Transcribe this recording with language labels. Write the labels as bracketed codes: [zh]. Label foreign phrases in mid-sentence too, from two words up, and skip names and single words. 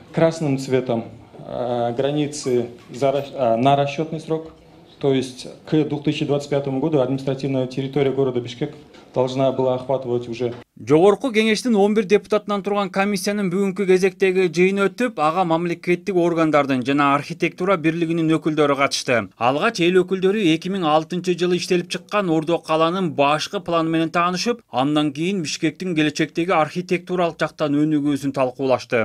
[ru] красным цветом границы на расчетный срок. То есть к 2025 году административная территория города Бишкек должна была охватывать уже. [ky] Жогорку кеңештин 11 депутатынан турган комиссиянын бүгүнкү кезектеги жыйыны өтүп, ага мамлекеттик органдардын жана архитектура бирлигинин өкүлдөрү катышты. Алгач эл өкүлдөрү 2006 жылы иштелип чыккан Ордо каланын башкы планы менен таанышып, андан кийин Бишкектин келечектеги архитектуралык жактан өнүгүүсүн талкуулашты.